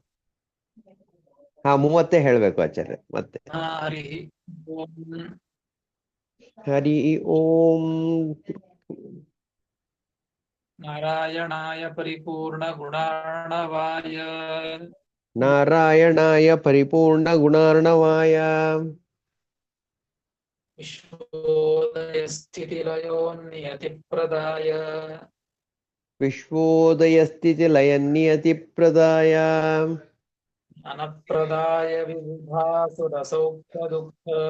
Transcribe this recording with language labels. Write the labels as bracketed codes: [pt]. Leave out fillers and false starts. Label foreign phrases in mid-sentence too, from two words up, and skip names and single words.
[kn] ಹಾ, 30 ಹೇಳ್ಬೇಕು ಆಚಾರ್ಯ ಮತ್ತೆ. [sa] ಹರಿ ಓಂ. ಹರಿ ಓಂ. ನಾರಾಯಣಾಯ ಪರಿಪೂರ್ಣ ಗುಣಾರ್ಣವಾಯ ನಾರಾಯಣಾಯ ಪರಿಪೂರ್ಣ ಗುಣಾರ್ಣವಾಯ ವಿಶ್ವೋದಯ ಸ್ಥಿತಿಲಯೋ ನಿಯತಿಪ್ರದಾಯ ವಿಶ್ವೋದಯ ಸ್ಥಿತಿ ಲಯ ನಿಯತಿ ಪ್ರದಾಯ ಜ್ಞಾನಪ್ರದಾಯ ವಿಬುಧಾಸುರ ಸೌಖ್ಯ ದುಃಖ